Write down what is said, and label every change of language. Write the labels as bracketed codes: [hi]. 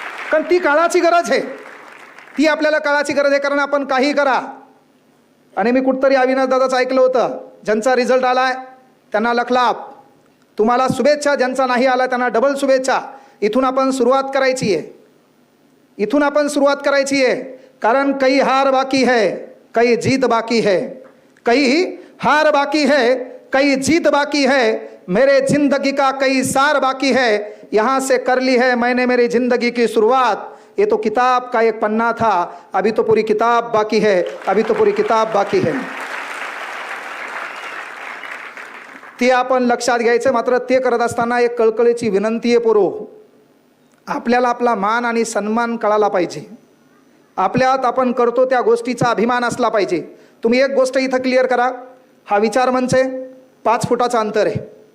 [mr] कारण ती काळाची गरज आहे, ती आपल्याला काळाची गरज आहे. कारण आपण काही करा, आणि मी कुठतरी अविनाश दादाचं ऐकलं होतं, ज्यांचा रिझल्ट आलाय त्यांना लखलाप, तुम्हाला शुभेच्छा, ज्यांचा नाही आला त्यांना डबल शुभेच्छा. इथून आपण सुरुवात करायची आहे, इथून आपण सुरुवात करायची आहे. [hi] कारण कई हार बाकी है, कई जीत बाकी है, कई हार बाकी है, कई जीत बाकी है, मेरे जिंदगी का कई सार बाकी है, यहाँ से कर ली है मैंने मेरी जिंदगी की शुरुआत. ये तो किताब का एक पन्ना था, अभी तो पूरी किताब बाकी है, अभी तो पूरी किताब बाकी है. [mr] ते आपण लक्षात घ्यायचं. मात्र ते करत असताना एक कळकळीची विनंती आहे पोरो, आपल्याला आपला मान आणि सन्मान कळाला पाहिजे. आपल्यात आपण करतो त्या गोष्टीचा अभिमान असला पाहिजे. तुम्ही एक गोष्ट इथं क्लिअर करा, हा विचार मंच आहे, 5 फुटाचं अंतर आहे.